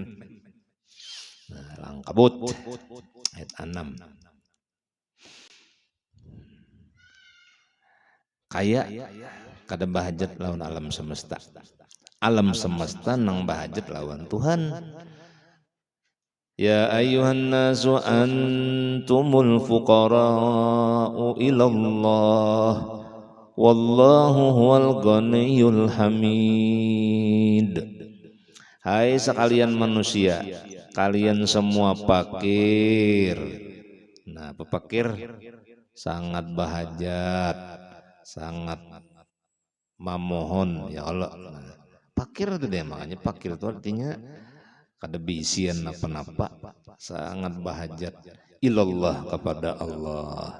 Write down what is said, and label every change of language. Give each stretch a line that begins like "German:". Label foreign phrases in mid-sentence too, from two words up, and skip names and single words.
Banjar: Nah, Al-Ankabut ayat 6 kaya kada bahajat lawan alam semesta. Alam semesta nang bahajat lawan Tuhan.
Arabic: يا أيها الناس أنتم الفقراء إلى الله والله هو الغني الحميد.
Indonesian: Hai sekalian manusia, kalian semua fakir.
Banjar: Nah, pepakir sangat bahajat, sangat memohon ya Allah. Nah, fakir itu dia, makanya fakir itu artinya kada bisian apa-apa, sangat bahajat ilallah kepada Allah.